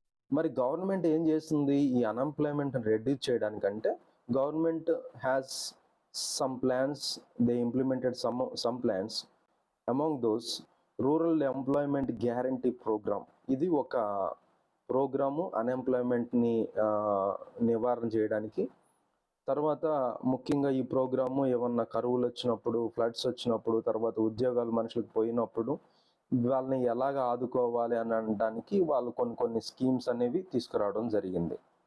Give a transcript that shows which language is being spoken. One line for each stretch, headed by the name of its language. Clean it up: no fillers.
Telugu: మరి గవర్నమెంట్ ఏం చేస్తుంది ఈ unemployment reduce చేయడానికంటే?
English: Government has some plans, they implemented some plans. Among those,
Telugu: rural employment guarantee program, ఇది ఒక ప్రోగ్రాము అన్ఎంప్లాయ్మెంట్ని నివారణ చేయడానికి. తర్వాత ముఖ్యంగా ఈ ప్రోగ్రాము ఏమన్నా కరువులు వచ్చినప్పుడు, ఫ్లడ్స్ వచ్చినప్పుడు, తర్వాత ఉద్యోగాలు మనుషులకు పోయినప్పుడు వాళ్ళని ఎలాగ ఆదుకోవాలి అని అనడానికి వాళ్ళు కొన్ని స్కీమ్స్ అనేవి తీసుకురావడం జరిగింది.